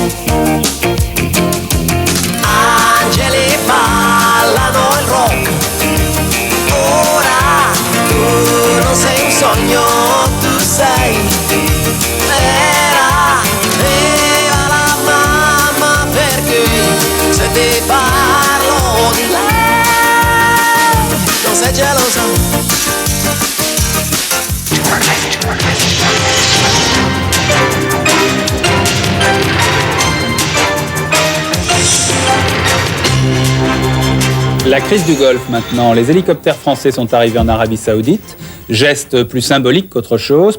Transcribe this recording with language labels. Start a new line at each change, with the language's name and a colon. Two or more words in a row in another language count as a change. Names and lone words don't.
Italian: Angeli ballano il rock, ora tu non sei un sogno, tu sei vera. Viva la mamma, perché se ti parlo di lei non sei gelosa.
French: La crise du Golfe maintenant. Les hélicoptères français sont arrivés en Arabie Saoudite. Geste plus symbolique qu'autre chose.